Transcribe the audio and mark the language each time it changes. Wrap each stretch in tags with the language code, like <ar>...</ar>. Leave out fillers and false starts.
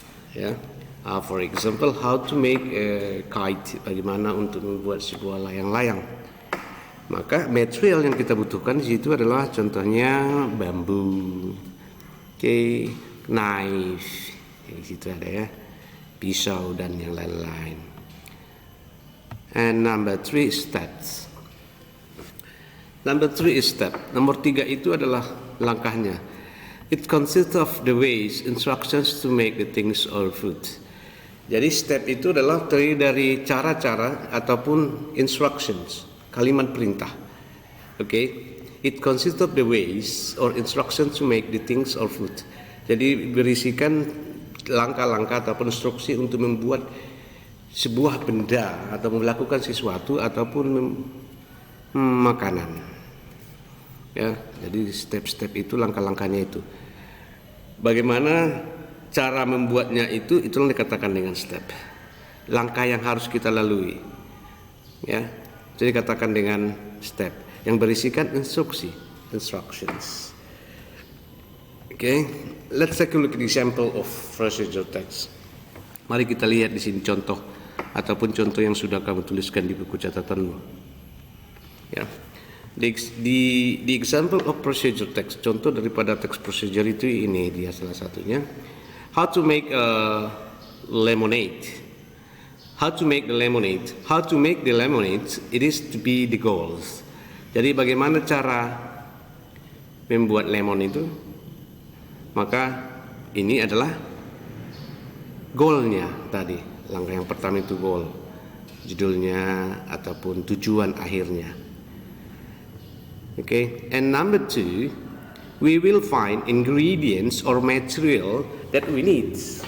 <en>Ya, for example, how to make a kite,</en> <id>bagaimana untuk membuat sebuah layang-layang. Maka material yang kita butuhkan di situ adalah contohnya bambu, knife, di situ ada ya, pisau dan yang lain-lain.</id> <en>And number three is steps.</en> <id>Nomor 3 itu adalah langkahnya.</id> <en>It consists of the ways, instructions to make the things or food.</en> <id>Jadi step itu adalah terdiri dari cara-cara ataupun instructions, kalimat perintah.</id> <en>Okay? It consists of the ways or instructions to make the things or food.</en> <id>Jadi berisikan langkah-langkah ataupun instruksi untuk membuat sebuah benda atau melakukan sesuatu ataupun makanan. Ya, jadi step-step itu langkah-langkahnya itu. Bagaimana cara membuatnya itu, itulah dikatakan dengan step. Langkah yang harus kita lalui. Ya. Jadi katakan dengan step yang berisikan instructions.</id> <en>Okay, let's take a look at the example of procedure text.</en> <id>Mari kita lihat di sini contoh ataupun contoh yang sudah kamu tuliskan di buku catatanmu. Ya.</id> <en>The example of procedure text,</en> <id>contoh daripada text procedure itu ini dia salah satunya.</id> <en>How to make a lemonade. How to make the lemonade. How to make the lemonade, it is to be the goals.</en> <id>Jadi bagaimana cara membuat lemon itu? Maka ini adalah goalnya tadi. Langkah yang pertama itu goal, judulnya ataupun tujuan akhirnya.</id> <en>Okay, and number 2, we will find ingredients or material that we need.</en>